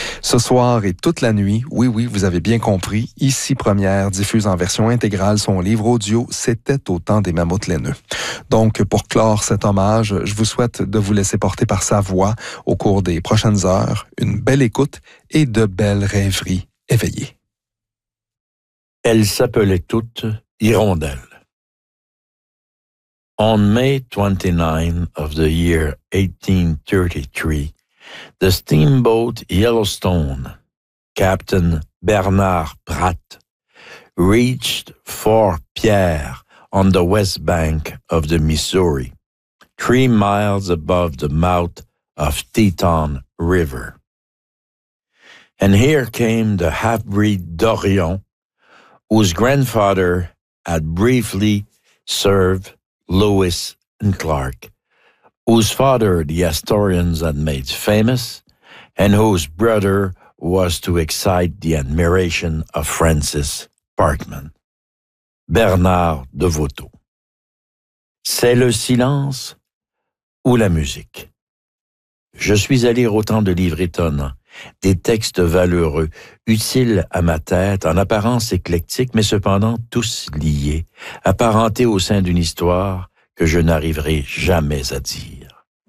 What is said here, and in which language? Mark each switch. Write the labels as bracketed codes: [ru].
[fr] Ce soir et toute la nuit, oui, vous avez bien compris, ICI Première diffuse en version intégrale son livre audio « C'était au temps des mammouths laineux ». Donc, pour clore cet hommage, je vous souhaite de vous laisser porter par sa voix au cours des prochaines heures, une belle écoute et de belles rêveries éveillées. Elles s'appelaient toutes Hirondelles. [en] On May 29 of the year 1833, the steamboat Yellowstone, Captain Bernard Pratt, reached Fort Pierre on the west bank of the Missouri, 3 miles above the mouth of Teton River. And here came the half-breed Dorion, whose grandfather had briefly served Lewis and Clark, whose father the historians had made famous, and whose brother was to excite the admiration of Francis Parkman, Bernard de Voto. [fr] C'est le silence ou la musique? Je suis à lire autant de livres étonnants, des textes valeureux, utiles à ma tête, en apparence éclectiques, mais cependant tous liés, apparentés au sein d'une histoire que je n'arriverai jamais à dire.